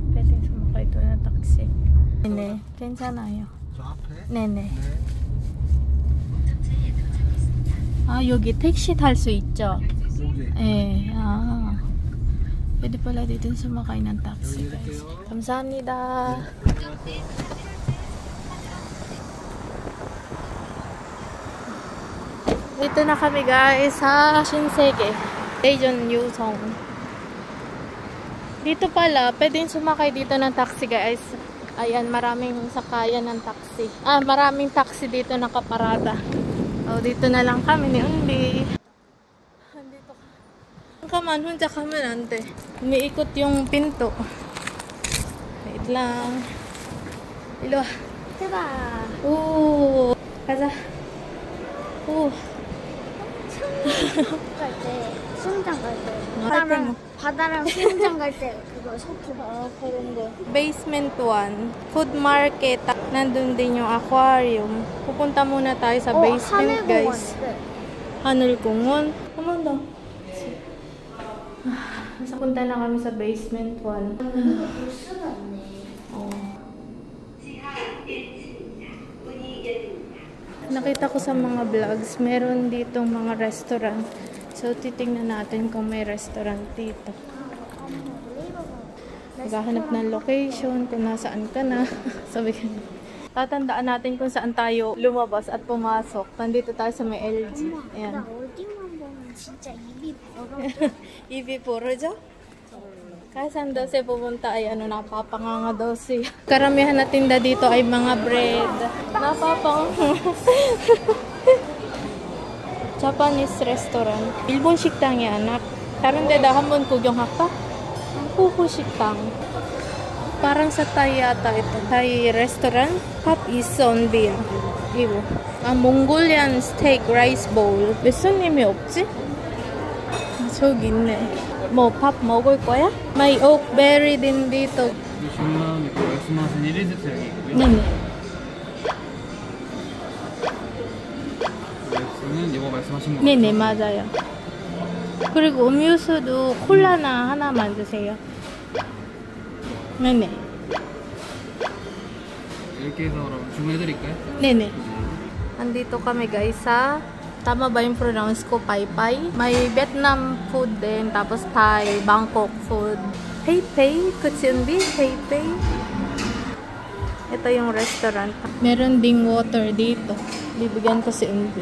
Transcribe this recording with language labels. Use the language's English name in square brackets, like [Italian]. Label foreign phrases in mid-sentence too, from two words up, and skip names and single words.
[Filipino] Pwede sumakay ito na taxi. [Korean] Nene, 괜찮아요. 저 앞에? 네네. 아, 여기 택시 탈 수 있죠? 여기. 네. 아. [Filipino] Pwede pala dito sumakay ng taxi, guys. [Korean] 감사합니다. [Filipino] Dito na kami, guys, sa Shinsegae. Daejeon Yusong. Dito pala, pwede sumakay dito ng taxi, guys. Ayan, maraming sakayan ng taxi. Ah, maraming taxi dito nakaparada. Oh, dito na lang kami ni Undi. Andito ka. [Korean] Kaman, 혼자 가면 안 돼. [Filipino] Umiikot yung pinto. Wait lang. Ilo. [Korean] 대박. 오. 가자. 오. 갈 때, 수영장 갈 때. 할 때 뭐? 바다랑 수영장 갈 때 그거 셔틀. Ah, 그런 거. [English] Basement 1. Food market. [Filipino] Nandun din yung aquarium. Pupunta muna tayo sa basement, guys. [Korean] 하늘공원. 한번 더. [Filipino] Punta na kami sa basement 1. Oh. Nakita ko sa mga vlogs, meron ditong mga restaurant. So, titingnan natin kung may restaurant dito. Maghahanap ng location, kung nasaan ka na. Sabi ka na. Tatandaan natin kung saan tayo lumabas at pumasok. Nandito tayo sa may LG. Ayan. [Korean] 나 어디만 보면 진짜 입이 벌어. 입이 벌어져? [Filipino] Kasi saan daw siya pumunta ay napapanganga daw siya. Karamihan na tinda dito ay mga bread. Napapanganga. [English] Japanese restaurant. [Korean] 일본 식당이야, anak. 다른 데다 한번 구경할까? 후후 식당. [Filipino] Parang sa Thai yata ito. [English] Thai restaurant. Pop is on bill. [Korean] 이거. 아, [English] Mongolian steak rice bowl. [Korean] 왜 손님이 없지? 저기 있네. 뭐 밥 먹을 거야? May oak berry din dito. 10만 원 있고 말씀하신 1일 세트 여기 있고요. 네네. 렉스는 이거 말씀하신 거 네네, 맞아요. 그리고 음료수도 콜라나 하나만 주세요. 네네. 이렇게 해서 그럼 주문해드릴까요? 네네. [Filipino] Andito kami, guys, sa... Tama ba yung pronounce ko? Pai. May Vietnam food din. Tapos Thai, Bangkok food. Pei. Kutsundi. Pei. Ito yung restaurant. Meron ding water dito. Bibigyan ko si Undi.